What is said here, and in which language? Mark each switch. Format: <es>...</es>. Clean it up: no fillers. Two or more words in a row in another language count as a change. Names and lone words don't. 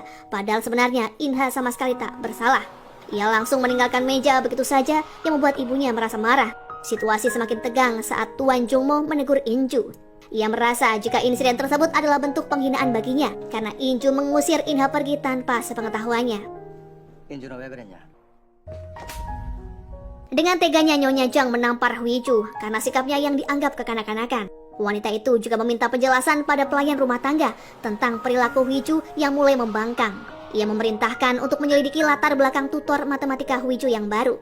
<id>Padahal sebenarnya Inha sama sekali tak bersalah. Ia langsung meninggalkan meja begitu saja yang membuat ibunya merasa marah. Situasi semakin tegang saat Tuan Jongmo menegur Inju. Ia merasa jika insiden tersebut adalah bentuk penghinaan baginya karena Inju mengusir Inha pergi tanpa sepengetahuannya.</id> <ko>인준아 왜 그랬냐?</ko> <id>Dengan teganya Nyonya Jang menampar Wiju karena sikapnya yang dianggap kekanak-kanakan. Wanita itu juga meminta penjelasan pada pelayan rumah tangga tentang perilaku Wiju yang mulai membangkang. Ia memerintahkan untuk menyelidiki latar belakang tutor matematika Wiju yang baru.</id>